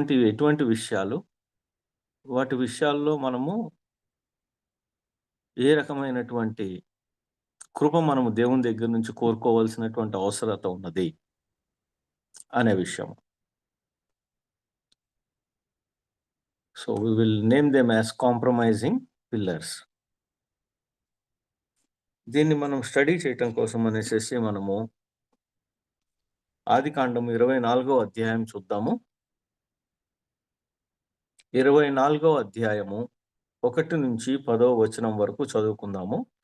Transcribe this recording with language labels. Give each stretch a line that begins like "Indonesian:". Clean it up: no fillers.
Telugu: ఎటువంటి విషయాలు, వాటి విషయాల్లో మనము ఏ రకమైనటువంటి కృప మనము దేవుని దగ్గర నుంచి కోరుకోవాల్సినటువంటి అవసరత ఉన్నది అనే విషయం.
English: So we will name them as compromising pillars.
Telugu: దీన్ని మనం స్టడీ చేయటం కోసం అనేసి మనము ఆదికాండము 24వ అధ్యాయం చూద్దాము. 24వ అధ్యాయము 1 నుంచి 10వ వచనం వరకు చదువుకుందాము.